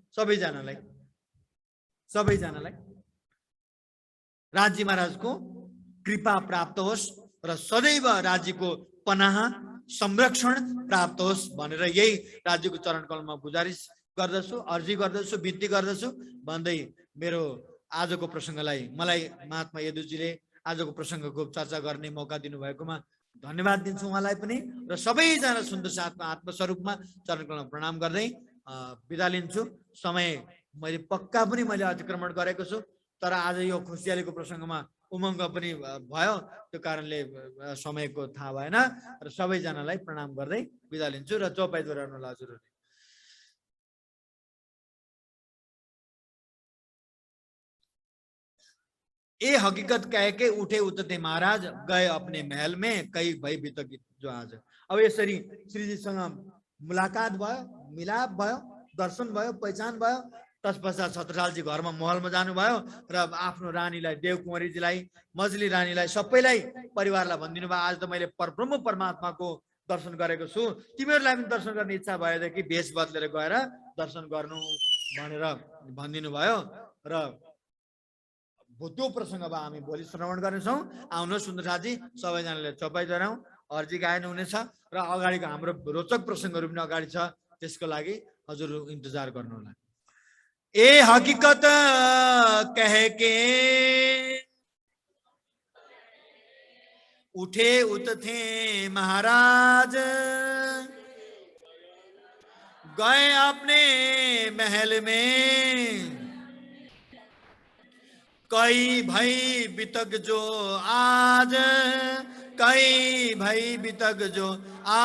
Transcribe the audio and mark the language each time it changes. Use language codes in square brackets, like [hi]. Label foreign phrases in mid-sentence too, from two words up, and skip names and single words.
[ne] सबैजनालाई राज्य महाराजको कृपा प्राप्त होस् र सदैव राज्यको पनाह संरक्षण प्राप्त होस् भनेर यही राज्यको चरण कमलमा गुजारिस गर्दछु, अर्जी गर्दछु, बिन्ती गर्दछु भन्दै मेरो आजको प्रसङ्गलाई मलाई महात्मा यदुजीले आजको प्रसङ्गको चर्चा गर्ने मौका दिनुभएकोमा धन्यवाद दिन्छु उहाँलाई पनि र सबैजना सुन्दर साथमा आत्मस्वरूपमा चरण कमलमा प्रणाम गर्दै बिदा लिन्छु। समय मैले पक्का पनि मैले अतिक्रमण गरेको छु, तर आज यो खुसियालीको प्रसङ्गमा उमङ्ग पनि भयो, त्यो कारणले समयको थाहा भएन र सबैजनालाई प्रणाम गर्दै बिदा लिन्छु र चौपाई दोहोऱ्याउनु होला हजुरहरूले। [hi] ये हकीकत कह के उठे उतरते महाराज गए अपने महल में कई भई बितक जो आज। [ne] अब यसरी श्रीजीसँग मुलाकात भयो, मिलाप भयो, दर्शन भयो, पहिचान भयो। तत्पश्चात छत्रसालजी घरमा महलमा जानुभयो र आफ्नो रानीलाई देवकुमारीजीलाई मजली रानीलाई सबैलाई परिवारलाई भनिदिनु भयो आज त मैले परब्रह्म परमात्माको दर्शन गरेको छु, तिमीहरूलाई पनि दर्शन गर्ने इच्छा भएदेखि भेष बदलेर गएर दर्शन गर्नु भनेर भनिदिनु भयो र त्यो प्रसङ्ग अब हामी भोलि श्रवण गर्नेछौँ। आउनुहोस् सुन्दरसाजी सबैजनाले चौपाई दोहोऱ्याउँ, अर्जी गायन हुनेछ र अगाडिको हाम्रो रोचक प्रसङ्गहरू पनि अगाडि छ, त्यसको लागि हजुर इन्तजार गर्नुहोला। [hi] ए हकीकत कह के उठे उठते महाराज गए अपने महल में कई भई बितक जो आज, कई भई बितक जो आज।